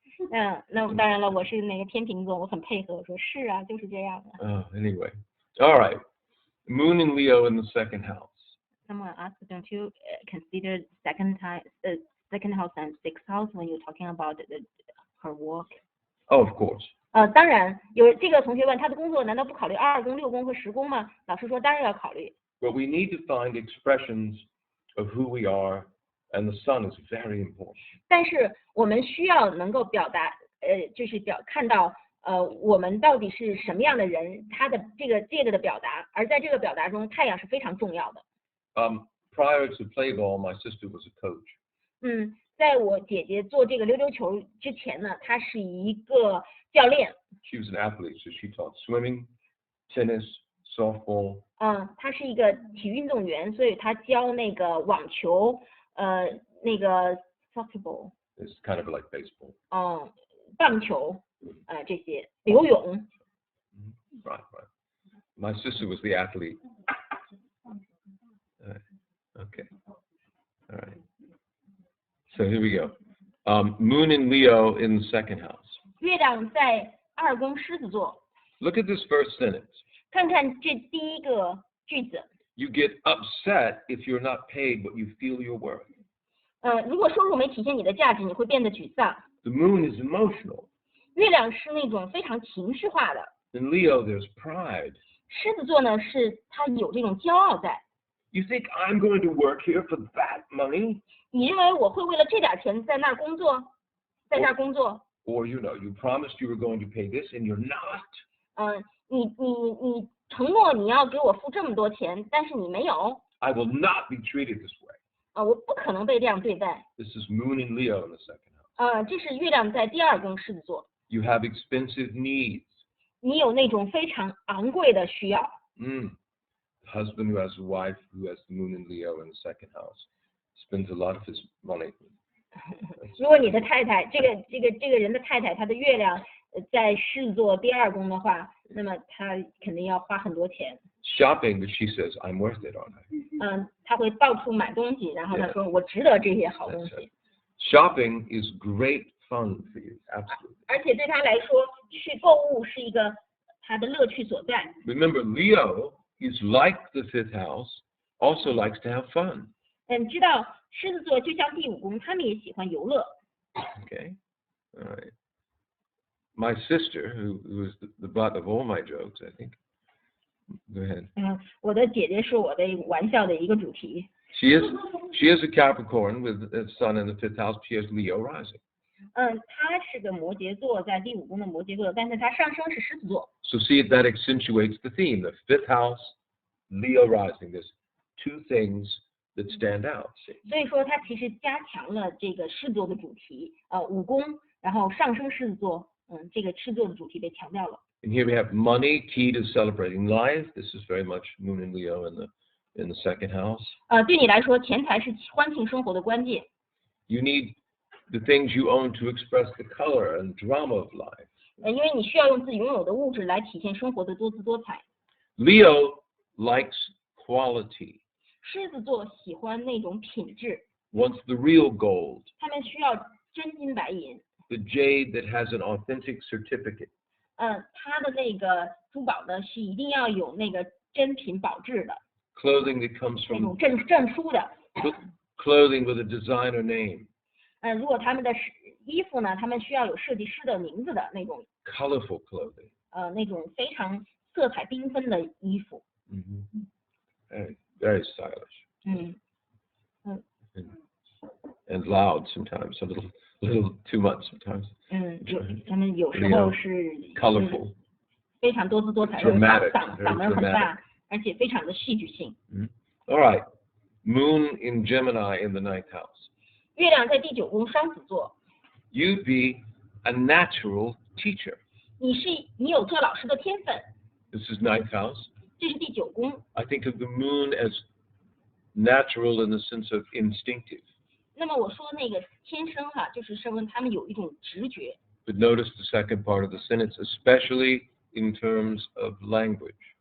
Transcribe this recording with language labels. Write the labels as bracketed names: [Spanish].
[Chinese] 那当然了，我是那个天秤座，我很配合，我说是啊，就是这样的。 [English] Anyway, all right. Moon in Leo in the 2nd house. Someone asked, don't you consider second house and 6th house when you're talking about her work? Oh, of course. [Chinese] 当然有这个同学问他的工作难道不考虑2宫、6宫和10宫吗？老师说当然要考虑。 [English] But we need to find expressions of who we are, and the sun is very important. [Chinese] 但是我们需要能够表达，就是看到我们到底是什么样的人，他的这个的表达，而在这个表达中，太阳是非常重要的。 [English] Prior to play ball, my sister was a coach. [Chinese] 在我姐姐做这个溜溜球之前呢，她是一个教练。 [English] She was an athlete, so she taught swimming, tennis, softball. [Chinese] 她是一个体育运动员，所以她教那个网球，那个 [English] soccer ball， It's kind of like baseball. [Chinese] 棒球，这些游泳。 [English] Right. My sister was the athlete. Okay. All right. So here we go. Moon in Leo in the second house. [Chinese] 月亮在2宫狮子座， [English] Look at this first sentence. [Chinese] 看看这第一个句子。 [English] You get upset if you're not paid what you feel you're worth. [Chinese] 如果收入没体现你的价值，你会变得沮丧。 [English] The moon is emotional. [Chinese] 月亮是那种非常情绪化的， [English] In Leo, there's pride. [Chinese] 狮子座呢是他有这种骄傲在。 [English] You think I'm going to work here for that money? [Chinese] 你认为我会为了这点钱在那儿工作，在这儿工作？ [English] Or, you promised you were going to pay this and you're not. [Chinese] 你承诺你要给我付这么多钱，但是你没有。 [English] I will not be treated this way. [Chinese] 我不可能被这样对待。 [English] This is moon in Leo in the second house. [Chinese] 这是月亮在第2宫狮子座， [English] You have expensive needs. [Chinese] 你有那种非常昂贵的需要。 [English] The husband who has a wife who has the moon in Leo in the second house spends a lot of his money. [Chinese] 如果你的太太，这个人的太太，她的月亮在狮子座第2宫的话，那么她肯定要花很多钱。 [English] Shopping, but she says, I'm worth it, aren't I? [Chinese] 她会到处买东西，然后她说我值得这些好东 [English] That's [Chinese] 西。 [English] right. Shopping is great fun for you, absolutely. [Chinese] 而且对她来说，去购物是一个她的乐趣所在。 [English] Remember, Leo is like the fifth house, also likes to have fun. [Chinese] 知道狮子座就像第5宫，他们也喜欢游乐。 [English] Okay? All right. My sister, who is the butt of all my jokes, I think. Go ahead. [Chinese] 我的姐姐是我的玩笑的一个主题。 [English] She is a Capricorn with a sun in the fifth house. She has Leo rising. [Chinese] 她是个摩羯座，在第5宫的摩羯座，但是她上升是狮子座。 [English] So see if that accentuates the theme. The fifth house, Leo rising. There's two things that stand out. See? [Chinese] 所以说，它其实加强了这个狮子座的主题。 5宫，然后上升狮子座，这个狮子座的主题被强调了。 [English] And here we have money, key to celebrating life. This is very much Moon and Leo in the second house. [Chinese] 对你来说，钱财是欢庆生活的关键。 [English] You need the things you own to express the color and drama of life. [Chinese] 因为你需要用自己拥有的物质来体现生活的多姿多彩。 [English] Leo likes quality, [Chinese] 狮子座喜欢那种品质， [English] wants the real gold, [Chinese] 他们需要真金白银。 [English] the jade that has an authentic certificate. [Chinese] 它的那个珠宝呢是一定要有那个真品保质的， [English] Clothing that comes [Chinese] 那种 [English] from [Chinese] 证书的。 [English] clothing with a designer name. [Chinese] 如果他们的衣服呢，他们需要有设计师的名字的那种， [English] Colorful clothing. [Chinese] 那种非常色彩缤纷的衣服。 [English] Very, very stylish. And loud sometimes, a little too much sometimes. [Chinese] 他们有时候是 [English] Colorful. [Chinese] 非常多姿多彩， [English] Dramatic, [Chinese] 嗓门很大，而且非常的戏剧性。 [English] All right. Moon in Gemini in the ninth house. [Chinese] 月亮在第9宫双子座， [English] You'd be a natural teacher. [Chinese] 你有做老师的天分， [English] This is ninth house. [Chinese] 这是第9宫。 [English] I think of the moon as natural in the sense of instinctive. [Chinese] 那么我说那个天生哈，就是说他们有一种直觉。 [English] But notice the second part of the sentence, especially in terms of language.